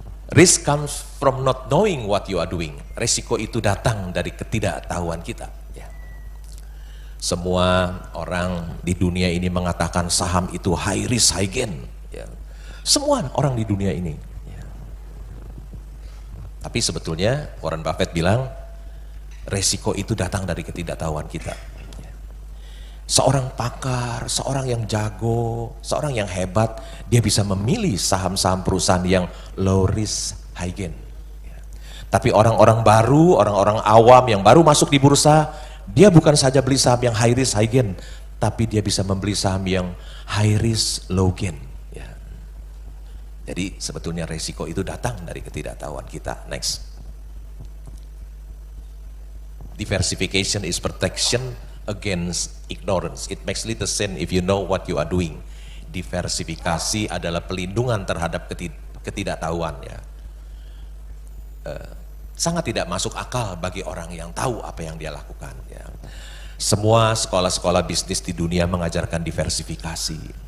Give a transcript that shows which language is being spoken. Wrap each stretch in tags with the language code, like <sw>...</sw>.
<en>Risk comes from not knowing what you are doing.</en> <id>Resiko itu datang dari ketidaktahuan kita. Ya. Semua orang di dunia ini mengatakan saham itu</id> <en>high risk high gain.</en> <id>Ya. Semua orang di dunia ini. Ya. Tapi sebetulnya Warren Buffett bilang, resiko itu datang dari ketidaktahuan kita. Seorang pakar, seorang yang jago, seorang yang hebat, dia bisa memilih saham-saham perusahaan yang</id> <en>low risk, high gain.</en> <id>Tapi orang-orang baru, orang-orang awam yang baru masuk di bursa, dia bukan saja beli saham yang</id> <en>high risk, high gain,</en> <id>tapi dia bisa membeli saham yang</id> <en>high risk, low gain.</en> <id>Jadi sebetulnya resiko itu datang dari ketidaktahuan kita.</id> <en>Next. Diversification is protection against ignorance. It makes little sense if you know what you are doing.</en> <id>Diversifikasi adalah pelindungan terhadap ketidaktahuan ya. Sangat tidak masuk akal bagi orang yang tahu apa yang dia lakukan ya. Semua sekolah-sekolah bisnis di dunia mengajarkan diversifikasi.</id>